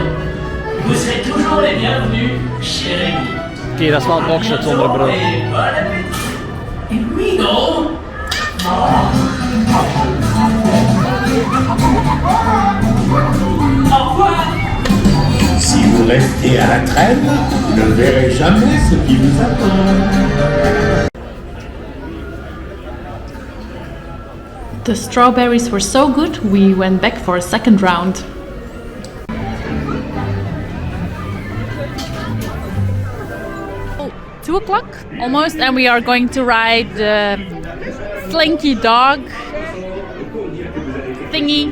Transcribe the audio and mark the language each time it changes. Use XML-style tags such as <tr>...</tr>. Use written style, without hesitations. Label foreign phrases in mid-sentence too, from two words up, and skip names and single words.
<fr>Vous serez toujours les bienvenus chez Remy.</fr> <nl>Oké, dat is wel boxshot zonder bril.</nl> <fr>Et bon appétit. Et oui, non? Au revoir. Si vous restez à la traîne, vous ne verrez jamais ce qui vous attend.</fr> <en>The strawberries were so good, we went back for a second round. Oh, 2 o'clock almost, and we are going to ride the Slinky Dog thingy.</en>